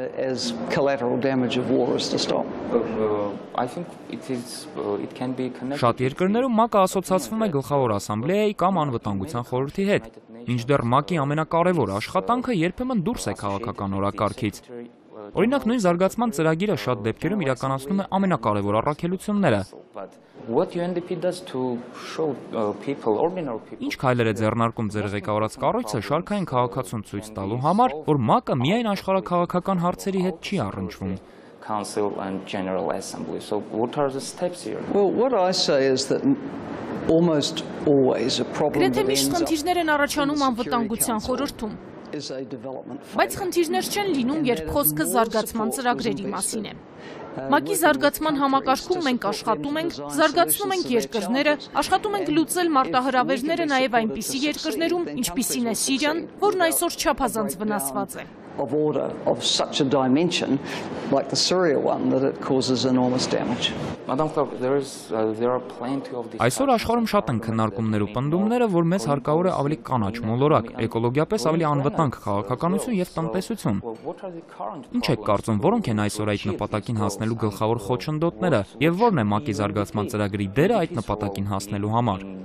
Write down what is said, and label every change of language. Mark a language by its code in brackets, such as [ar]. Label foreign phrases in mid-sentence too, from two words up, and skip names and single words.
[hy] Շատ երկրներում ՄԱԿ-ը ասոցացվում է գլխավոր ասամբլեայի կամ անվտանգության խորհրդի հետ, մինչդեռ ՄԱԿ-ի ամենակարևոր աշխատանքը երբեմն դուրս է քաղաքական օրակարգից։ Օրինակ, նույն զարգացման ծրագիրը շատ դեպքերում իրականացնում է ամենակարևոր առաքելությունները։ Ինչ քայլեր է ձեռնարկում ձեր ղեկավարած կառույցը շարքային քաղաքացուն ցույց տալու համար, որ ՄԱԿ-ը միայն աշխարհաքաղաքական հարցերի հետ չի առնչվում։ [en] Council and General Assembly. So what are the steps here? Well, what I say is that almost always a problem [hy] Գրեթե միշտ խնդիրներ են առաջանում անվտանգության խորհրդում, բայց խնդիրներ չեն լինում, երբ խոսքը զարգացման ծրագրերի մասին է։ ՄԱԿ-ի զարգացման համակարգում մենք աշխատում ենք, զարգացնում ենք երկրները, աշխատում ենք լուծել մարտահրավերները նաև այնպիսի երկրներում, ինչպիսին է Սիրիան, որն այսօր չափազանց վնասված է։ [en] Of order of such a dimension like the Syria one that it causes enormous damage. Madam Clerk, there are plenty of these. [hy] Այսօր աշխարհում շատ են քննարկումներ ու պնդումները, որ մեզ հարկավոր է ավելի կանաչ մոլորակ, էկոլոգիապես ավելի անվտանգ քաղաքականություն եւ տնտեսություն։ Ինչ եք կարծում, որոնք են այսօր այդ նպատակին հասնելու գլխավոր խոչընդոտները եւ որն է ՄԱԿ-ի զարգացման ծրագրի դերը այդ նպատակին հասնելու համար։